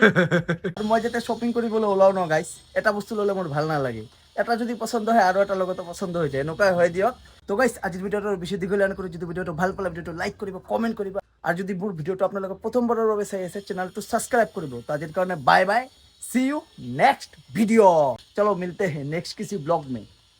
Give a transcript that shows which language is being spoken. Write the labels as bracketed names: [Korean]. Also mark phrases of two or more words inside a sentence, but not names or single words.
[Assamese] আৰু মই যেতিয়া শ্বপিং কৰিবলৈ ওলাও ন গাইছ এটা বস্তু ল'লে মোৰ ভাল নালাগে এটা যদি পছন্দ হয় আৰু এটা লগতো পছন্দ হৈ যায় এনেকুৱাই হয় দিয়ক তো গাইছ আজিৰ ভিডিঅ'টো বেছি দীঘলীয়া নকৰি যদি ভিডিঅ'টো ভাল পালে ভিডিঅ'টো লাইক কৰিব কমেণ্ট কৰিব আৰু যদি মোৰ ভিডিঅ'টো আপোনালোকে প্ৰথমবাৰৰ বাবে চাই আছে চেনেলটো ছাবস্ক্ৰাইব কৰিব তো আজিৰ কাৰণে [English] bye bye see you next video [Hindi] चलो मिलते हैं नेक्स्ट किसी ब्लॉग में